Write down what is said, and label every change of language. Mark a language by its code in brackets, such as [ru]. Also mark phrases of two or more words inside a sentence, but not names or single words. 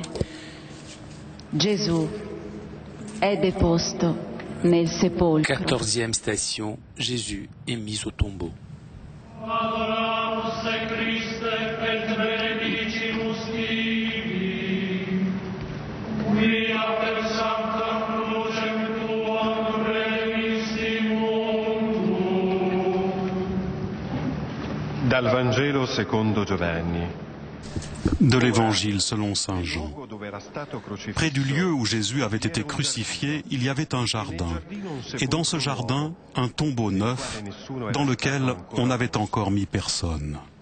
[it] Gesù è deposto nel sepolcro. [fr] 14e station, Jésus est mis au tombeau. [la] Adoramus te Christe et benedicimus tibi, quia per sanctam crucem tuam remisti mundo. [it] Dal Vangelo secondo Giovanni. [fr] De l'Évangile selon saint Jean. Près du lieu où Jésus avait été crucifié, il y avait un jardin. Et dans ce jardin, un tombeau neuf dans lequel on n'avait encore mis personne.